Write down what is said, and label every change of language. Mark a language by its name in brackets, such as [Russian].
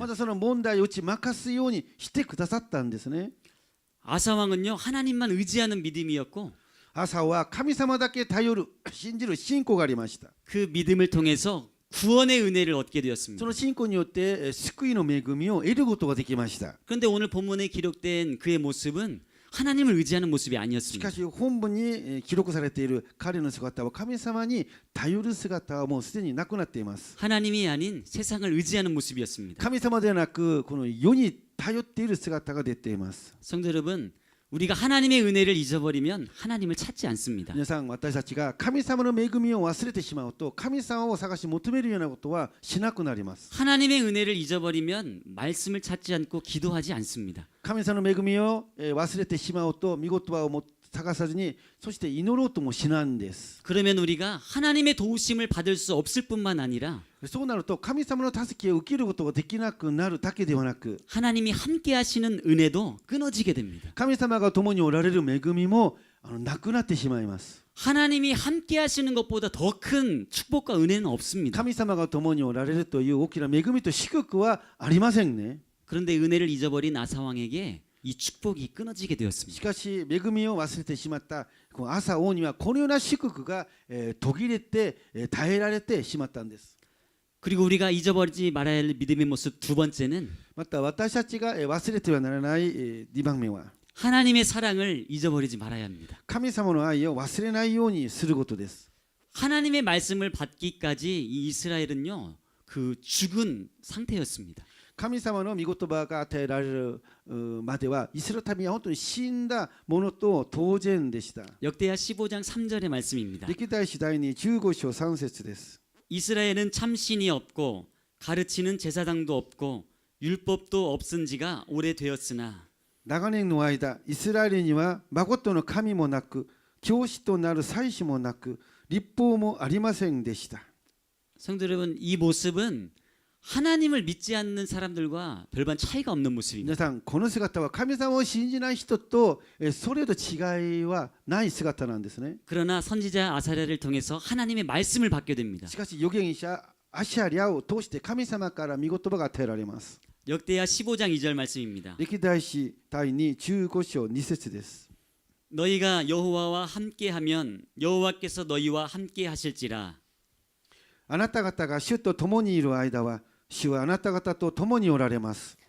[Japanese] またその問題を打ち負かすようにしてくださったんですね。 [Korean] 아사 왕은요 하나님만 의지하는 믿음이었고 [Japanese] アサは神様だけ頼る信じる信仰がありました。 [Korean] 그 믿음을 통해서 구원의 은혜를 얻게 되었습니다. [Japanese] その信仰によって救いの恵みを得ることができました。 [Korean] 그런데 오늘 본문에 기록된 그의 모습은 하나님을 의지하는 모습이 [Japanese] し [Korean] 아니었습니다. [Japanese] かし本文に記録されている彼の姿は神様に頼る姿はもうすでになくなっています。 [Korean] 하나님이 아닌 세상을 의지하는 모습이었습니다. [Japanese] 神様ではなくこの世に頼っている姿が出ています。 [Korean] 성도 여러분, 우리가 하나님의 은혜를 잊어버리면 하나님을 찾지 않습니다. [Japanese] 皆さん、私たちが神様の恵みを忘れてしまうと、神様を探し求めるようなことはしなくなります。 [Korean] 하나님의 은혜를 잊어버리면 말씀을 찾지 않고 기도하지 않습니다. [Japanese] 神様の恵みを忘れてしまうと、御言葉を探さずに、そして祈ろうともしないんです。 [Korean] 그러면 우리가 하나님의 도우심을 받을 수 없을 뿐만 아니라 [Japanese] そうなると、神様の助けを受けることができなくなるだけではなく、 [Korean] 하나님이 함께 하시는 은혜도 끊어지게 됩니다. [Japanese] 神様が共におられる恵みもなくなってしまいます。 [Korean] 하나님이 함께 하시는 것보다 더 큰 축복과 은혜는 없습니다. [Japanese] 神様が共におられるという大きな恵みと祝福はありませんね。 [Korean] 그런데 은혜를 잊어버린 아사 왕에게 이 축복이 끊어지게 [Japanese] し [Korean] 되었습니다. [Japanese] かし恵みを忘れてしまったこのアサ王にはこのような祝福が途切れて耐えられてしまったんです。 [Korean] 그리고 우리가 잊어버리지 말아야 할 믿음의 모습 두 번째는 [Japanese] また私たちが忘れてはならない2番目は [Korean] 하나님의 사랑을 잊어버리지 말아야 합니다. [Japanese] 神様の愛を忘れないようにすることです。 [Korean] 하나님의 말씀을 받기까지 이 이스라엘은요, 그 죽은 상태였습니다. [Japanese] 神様の御言葉が与えられるまではイスラエル民は本当に死んだものと当然でした。 [Korean] 역대하 15장 3절의 말씀입니다. [Japanese] 歴代史第に15章3節です。 [Korean] 이스라엘은 참신이 없고 가르치는 제사장도 없고 율법도 없은 지가 오래되었으나 [Japanese] 長年の間イスラエルには誠の神もなく教師となる祭司もなく律法もありませんでした。 [Korean] 성도 여러분, 이 모습은 하나님을 믿지 않는 사람들과 별반 차이가 없는 모습입니다. [Japanese] 皆さん、この姿は神様を信じない人とそれと違いはない姿なんですね。 [Korean] 그러나 선지자 아사랴를 통해서 하나님의 말씀을 받게 됩니다. [Japanese] しかし預言者アシャリャを通して神様から御言葉が与えられます。 [Korean] 역대하 15장 2절 말씀입니다. [Japanese] 歴代史第に15章2節です。 [Korean] 너희가 여호와와 함께하면 여호와께서 너희와 함께하실지라. [Japanese] あなた方が主と共にいる間は主はあなた方と共におられます。